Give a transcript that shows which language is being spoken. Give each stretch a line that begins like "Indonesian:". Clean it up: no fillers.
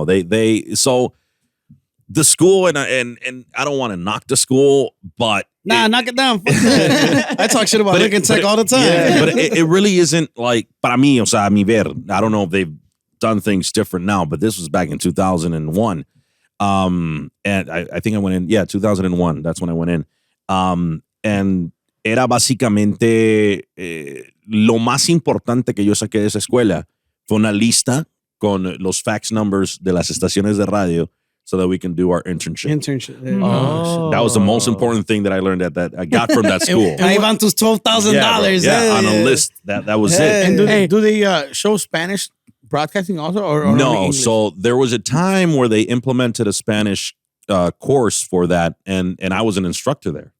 English: They so the school and I don't want to knock the school, but Nah, knock it down. I talk shit about Lincoln Tech all the time. Yeah, but it really isn't like para mí, o sea, a mi ver. I don't know if they've done things different now, but this was back in 2001. And I think I went in, 2001. That's when I went in.
Spanish: And era básicamente lo más importante que yo saqué de esa escuela fue una lista con los fax numbers de las estaciones de radio so that we can do our internship.
English: That was the most important thing that I learned that I got from that school.
Spanish: Ahí van tus $12,000.
English: Yeah, on a list. That was it. And do they show Spanish broadcasting also? Or only No, English? so there was a time where they implemented a Spanish course for that, and I was an instructor there.